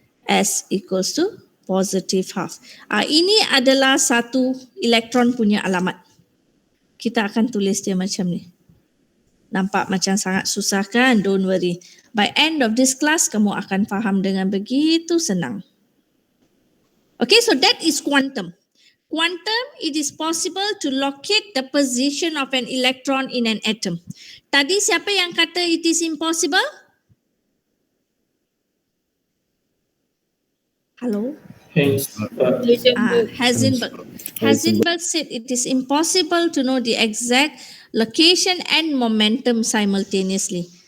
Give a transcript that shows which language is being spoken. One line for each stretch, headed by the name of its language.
English: S equals to positive half.
Malay: Ini adalah satu elektron punya alamat. Kita akan tulis dia macam ni. Nampak macam sangat susah kan?
English: Don't worry. By end of this class,
Malay: kamu akan faham dengan begitu senang.
English: Okay, so that is quantum. Quantum, it is possible to locate the position of an electron in an atom.
Malay: Tadi siapa yang kata
English: it is impossible? Hello? Heisenberg. Heisenberg said it is impossible to know the exact location and momentum simultaneously.